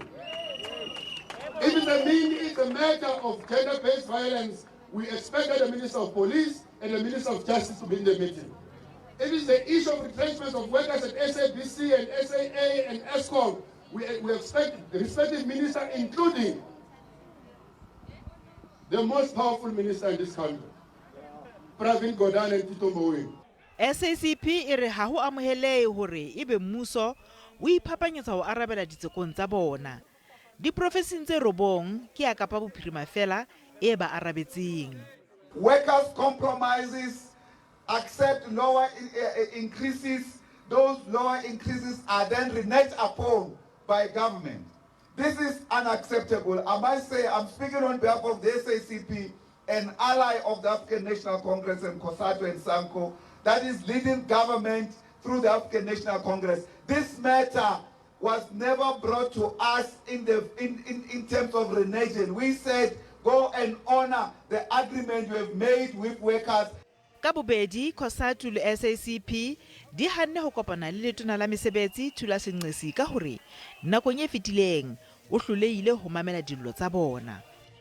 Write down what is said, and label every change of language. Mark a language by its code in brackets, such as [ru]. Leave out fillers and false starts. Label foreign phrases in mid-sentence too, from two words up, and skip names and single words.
[en] If it's a matter of gender-based violence, we expect that the Minister of Police and the Minister of Justice to be in the meeting. If it's the issue of retrenchment of workers at SABC and SAA and ESCOM, we expect the respective minister, including the most powerful minister in this country, Pravin Gordhan and Tito Mboweni. [st] SACP e re ha ho amohelehe hore ebe mmuso o iphapanyetsa ho arabela ditsekong tsa bona. Diprofesing tse robong ke ya Kapa Bophirima fela e ba arabetseng. [en] Workers' compromises, accept lower increases. Those lower increases are then reneged upon by government. This is unacceptable. I must say, I'm speaking on behalf of the SACP, an ally of the African National Congress and Cosatu and Sanko, that is leading government through the African National Congress. This matter was never brought to us in terms of reneging. We said, go and honor the agreement you have made with workers. [st] Ka bobedi Cosatu le SACP di hanne ho kopana le letona la mesebetsi Thula Senqesi ka hore nakong e fetileng o hlolehile ho mamela dillo tsa bona.